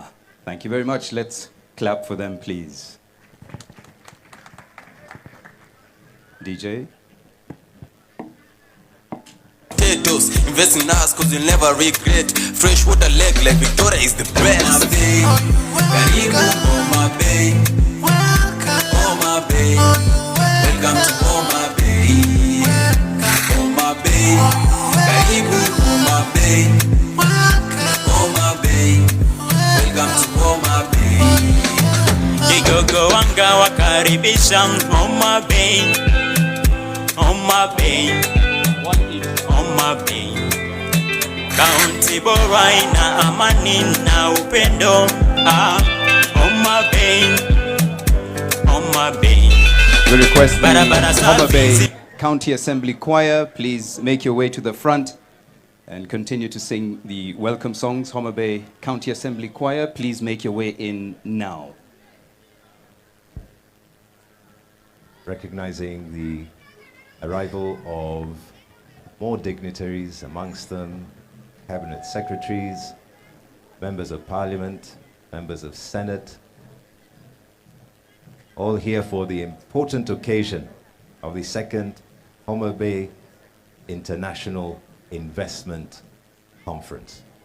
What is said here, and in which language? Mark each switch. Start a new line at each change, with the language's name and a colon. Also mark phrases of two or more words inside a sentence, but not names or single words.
English: Thank you very much. Let's clap for them, please. DJ. Potatoes, invest in us cause you'll never regret. Fresh water leg like Victoria is the best. Homa Bay, Homa Bay, welcome to Homa Bay.
Swahili: Homa Bay, karibu Homa Bay.
English: Homa Bay, welcome to Homa Bay.
Swahili: Kigogo wanga wakaribisha Homa Bay. Homa Bay, Homa Bay, kaunti bora ina amani na upendo. Homa Bay, Homa Bay.
English: We request the Homa Bay County Assembly Choir, please make your way to the front and continue to sing the welcome songs. Homa Bay County Assembly Choir, please make your way in now. Recognizing the arrival of more dignitaries, amongst them cabinet secretaries, members of parliament, members of Senate, all here for the important occasion of the second Homa Bay International Investment Conference.